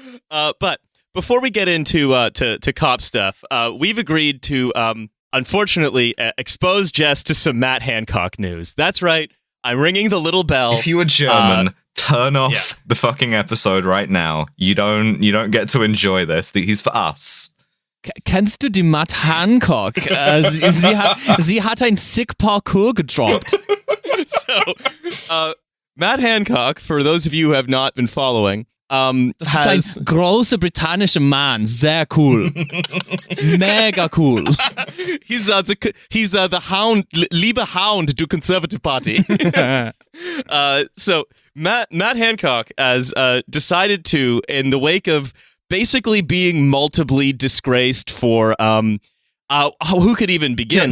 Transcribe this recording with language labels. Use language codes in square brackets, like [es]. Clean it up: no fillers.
[en] But before we get into to cop stuff, we've agreed to, unfortunately, expose Jess to some Matt Hancock news. That's right. I'm ringing the little bell. If you were German, turn off the fucking episode right now. You don't get to enjoy this. He's for us. [de] Kennst du die Matt Hancock? Sie hat ein sick Parkour gedroppt. [en] So, Matt Hancock, for those of you who have not been following, [de] das ist ein großer britannischer Mann. Sehr cool. Mega cool. [en] He's the Hound, lieber Hound to Conservative Party. So, Matt Hancock has decided to, in the wake of basically being multiply disgraced for who could even begin?